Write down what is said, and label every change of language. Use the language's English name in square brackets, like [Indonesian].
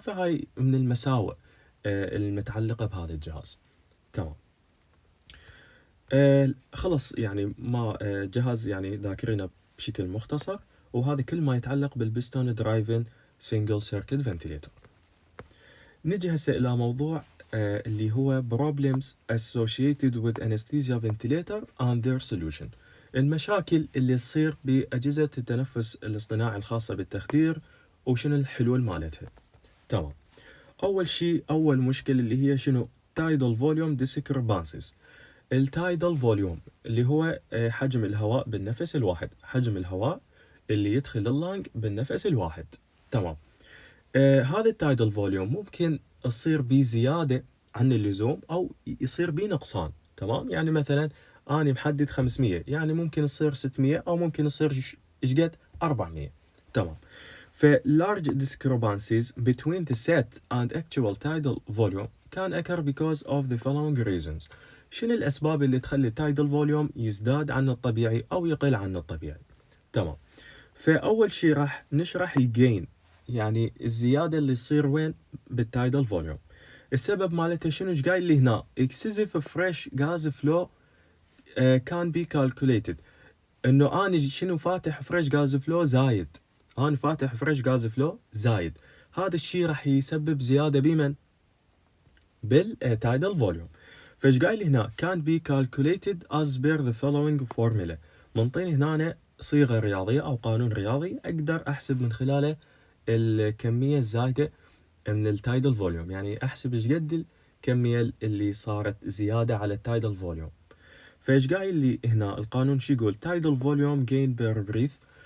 [Arabic] فهاي من المساوئ المتعلقة بهذا الجهاز، تمام. خلص يعني ما جهاز يعني ذاكرينه بشكل مختصر، وهذا كل ما يتعلق بالبستون درايفن سنجل سيركت فنتيليتر. نجي هسه الى موضوع اللي هو [English] problems associated with anesthesia ventilator and their solution. [Arabic] المشاكل اللي تصير بأجهزة التنفس الاصطناعي الخاصة بالتخدير وشنو الحلول مالتها، تمام. أول مشكلة اللي هي شنو؟ [English] tidal volume discrepancies. [Arabic] التايدل فوليوم اللي هو حجم الهواء بالنفس الواحد، حجم الهواء اللي يدخل اللانج بالنفس الواحد، تمام. هذا التايدل فوليوم ممكن يصير بيه زيادة عن اللزوم أو يصير بيه نقصان، تمام. يعني مثلا أنا محدد 500، يعني ممكن يصير 600 أو ممكن يصير إيش قد 400، تمام. [English] ف large discrepancies between the set and actual tidal volume can occur because of the following reasons. [Arabic] شنو الأسباب اللي تخلي التايدل فوليوم يزداد عن الطبيعي أو يقل عن الطبيعي، تمام. فأول شيء راح نشرح الجين، يعني الزيادة اللي تصير وين؟ بالتايدل فوليوم. السبب مالته شنو؟ ايش قايل لي هنا؟ [English] excessive fresh gas flow can be calculated. [Arabic] انه انا شنو فاتح فريش غاز فلو زايد، انا فاتح فريش غاز فلو زايد، هذا الشيء راح يسبب زياده بمن؟ بالتايدل فوليوم. فايش قايل لي هنا؟ [English] can be calculated as per the following formula. [Arabic] منطيني هنا صيغه رياضيه او قانون رياضي اقدر احسب من خلاله الكميه الزايده من التايدل فوليوم، يعني احسب ايش قد الكميه اللي صارت زياده على التايدل فوليوم. فايش قايل لي هنا القانون؟ شو يقول؟ [English] tidal volume gain per breath